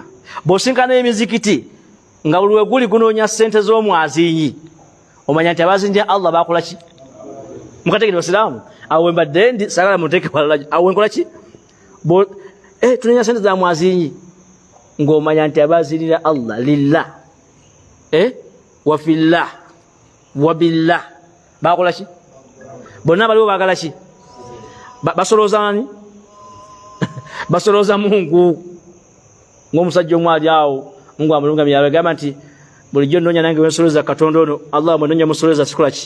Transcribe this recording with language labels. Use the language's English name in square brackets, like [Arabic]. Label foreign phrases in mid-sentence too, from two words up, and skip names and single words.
[Ganda] Bw'osinkana emizikiti nga buli weguli gunoonya ssente z'omwazinyi omanya nti abazinja Allah bakola ki? Mukategere basiraamu awo wembadde ndi sagala muteeke walala awo nkola ki? Tunoonya ssente za mwazinyi ng'omanya nti abazinira Allah [Arabic] لله وفي الله وبالله [Ganda] bakola ki? Bonna baliwo baagala ki? Basolooza ani? Basolooza Mungu. Ng'omusajja omu ali awo Mungu amulungamye agamba nti bulijjo nnoonya nange wensolooza Katonda ono Allah mwenoonya musolooza sikola ki?